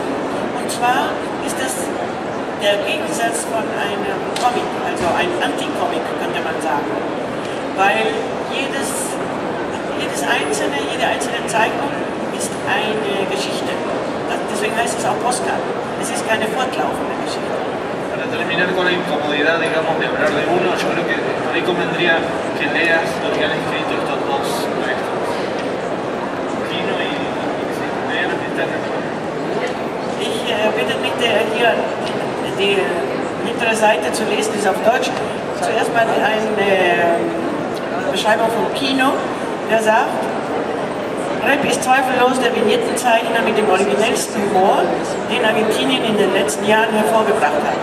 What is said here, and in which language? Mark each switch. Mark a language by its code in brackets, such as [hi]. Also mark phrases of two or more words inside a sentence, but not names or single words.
[de] Und zwar ist das der Gegensatz von einem Comic, also ein Anti-Comic, könnte man sagen. Weil jede einzelne Zeichnung ist eine Geschichte. Deswegen heißt es auch Postkarten. Es ist keine fortlaufende Geschichte. [es] Para terminar con la incomodidad, digamos, de hablar de uno, yo creo que por ahí convendría que leas lo que han escrito estos dos maestros. Kino y leer [de] Ich bitte bitte hier die hintere Seite zu lesen, die ist auf Deutsch. Zuerst mal eine Beschreibung von Kino, der sagt, Rep ist zweifellos der Vignettenzeichner mit dem originellsten Humor, den Argentinien in den letzten Jahren hervorgebracht hat.